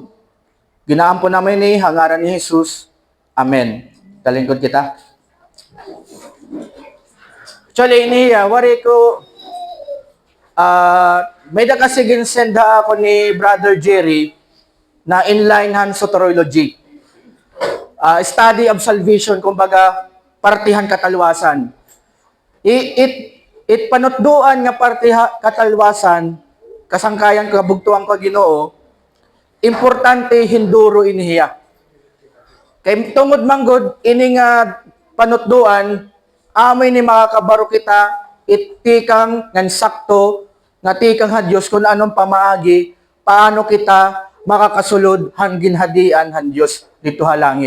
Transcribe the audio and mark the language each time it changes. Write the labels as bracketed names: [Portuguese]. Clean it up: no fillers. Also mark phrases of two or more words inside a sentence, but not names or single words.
[Waray] Ginaampo namin ni hangaran ni Jesus. Amen. Kalingkod kita. Actually, wari ko may da kasi ginsenda ako ni Brother Jerry na inline han soteriology. [English] Study of salvation, [Waray] kumbaga, partihan katalwasan. It panutduan nga partiha katalwasan, kasangkayan kabugtuan ko Ginoo, importante hinduro inihiya. Kay tungod manggod, ini nga panutduan, amoy ni makakabaro kita, itikang ngan sakto, nga tikang ha Diyos kung anong pamaagi, paano kita makakasulod hangin hadian han Diyos dito ha langit.